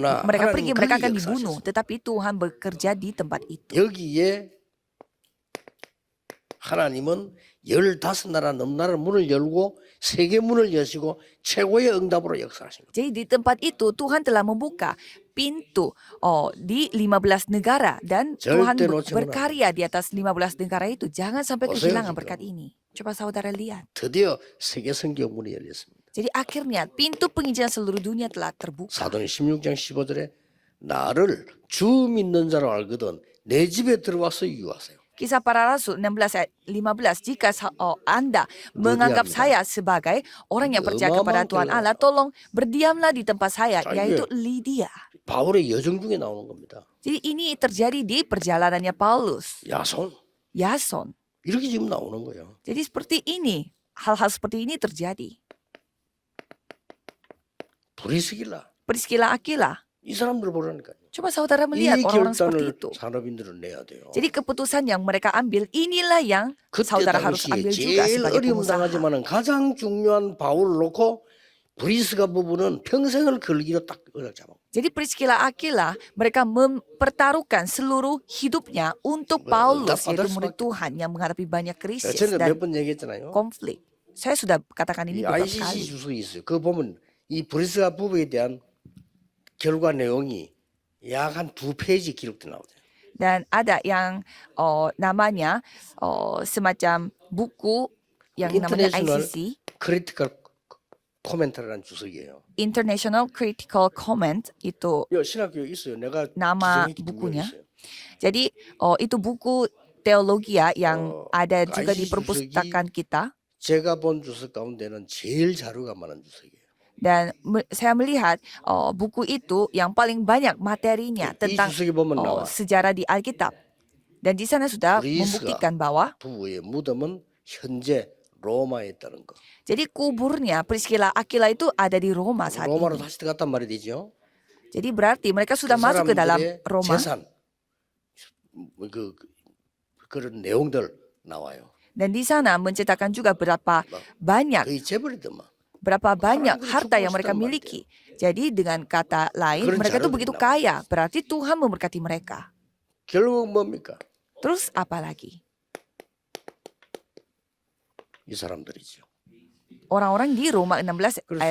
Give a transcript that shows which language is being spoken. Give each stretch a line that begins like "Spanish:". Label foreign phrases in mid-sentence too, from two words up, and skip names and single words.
Indonesian: Karena mereka
Korean: 하나님
Indonesian: pergi mereka
Korean: 거기
Indonesian: akan
Korean: 역사하셨어요.
Indonesian: dibunuh. Tetapi Tuhan bekerja di tempat itu.
Korean: 여기에 하나님은 15나라 넘나라 문을 열고 세계 문을 여시고 최고의 응답으로 역사하신 거예요.
Indonesian: Jadi di tempat itu Tuhan telah membuka pintu di 15 negara dan Tuhan
Korean: 절대 놓치면
Indonesian: berkarya di atas 15 negara itu. Jangan sampai
Korean: 보세요,
Indonesian: kehilangan
Korean: 지금.
Indonesian: berkat ini. Coba saudara lihat.
Korean: 드디어 세계 성경 문이 열렸습니다.
Indonesian: Jadi akhirnya pintu penginjilan seluruh dunia telah terbuka.
Korean: 사도행 16장 15절에 나를 주 믿는 자로 알거든 내 집에 들어와서 유하세요.
Indonesian: Kisah para Rasul 16 ayat 15, jika Anda menganggap saya sebagai orang yang percaya kepada Tuhan Allah, tolong berdiamlah di tempat saya, yaitu Lydia.
Korean: 바울의 여정 중에 나오는 겁니다.
Indonesian: Jadi ini terjadi di perjalanannya Paulus,
Korean: 야손
Indonesian: Yason.
Korean: 이렇게 지금 나오는 거예요.
Indonesian: Jadi seperti ini, hal-hal seperti ini terjadi.
Korean: 브리스길라
Indonesian: Priscilla Aquila,
Korean: 이 사람들 보라니까요.
Indonesian: coba saudara
Korean: 이
Indonesian: melihat orang-orang seperti
Korean: 결단을
Indonesian: itu.
Korean: 산업인들은 내야 돼요.
Indonesian: Jadi keputusan yang mereka ambil, inilah yang
Korean: 그때
Indonesian: saudara harus
Korean: 당시에
Indonesian: ambil juga
Korean: 제일
Indonesian: sebagai
Korean: 어려움
Indonesian: pengusaha.
Korean: 당하지만은 가장 중요한 바울을 놓고 브리스가 부부는 평생을 걸기로 딱 잡아.
Indonesian: Jadi Priscilla Aquila, mereka mempertaruhkan seluruh hidupnya untuk Paulus, yaitu murid Tuhan yang menghadapi banyak krisis
Korean: 저는
Indonesian: dan
Korean: 몇 번 얘기했잖아요.
Indonesian: konflik. Saya sudah katakan
Korean: 이
Indonesian: ini beberapa ICC kali.
Korean: 주석이 있어요. 그거 보면 이 브리스가 부부에 대한 결과 내용이 약 한 2페이지 기록돼 나오죠.
Indonesian: Dan ada yang namanya semacam buku yang namanya International ICC,
Korean: 크리티컬 코멘터라는 주석이에요.
Indonesian: International Critical Comment, itu
Korean: 여 신학교에 있어요. 내가
Indonesian: nama
Korean: 지정했기 때문에
Indonesian: bukunya.
Korean: 있어요.
Indonesian: Jadi itu buku teologi yang ada juga di ICC perpustakaan kita.
Korean: 제가 본 주석 가운데는 제일 자료가 많은 주석이에요.
Indonesian: Dan saya melihat buku itu yang paling banyak materinya
Korean: 이
Indonesian: tentang
Korean: 주석에 보면 나와
Indonesian: sejarah di Alkitab. Dan di sana sudah Prisca. membuktikan bahwa
Korean: 부부의 무덤은 현재 로마에 있다는 거.
Indonesian: jadi kuburnya Priscilla Aquila itu ada di Roma saat
Korean: 로마로
Indonesian: ini.
Korean: 다시 들어갔단 말이 되죠.
Indonesian: Jadi berarti mereka sudah
Korean: 그
Indonesian: masuk ke dalam
Korean: 사람들의
Indonesian: Roma
Korean: 재산 그런 내용들 나와요.
Indonesian: dan di sana menceritakan juga berapa banyak
Korean: 거의 재벌이더만.
Indonesian: berapa banyak
Korean: 하나님이
Indonesian: harta yang mereka
Korean: 축복하시단
Indonesian: miliki. Jadi dengan kata lain
Korean: 그런
Indonesian: mereka itu
Korean: 자료들이
Indonesian: begitu
Korean: 나와요.
Indonesian: kaya. Berarti Tuhan memberkati mereka.
Korean: 결국 뭡니까?
Indonesian: Terus apa lagi?
Korean: 이 사람들이죠.
Indonesian: orang-orang di Roma 16 ayat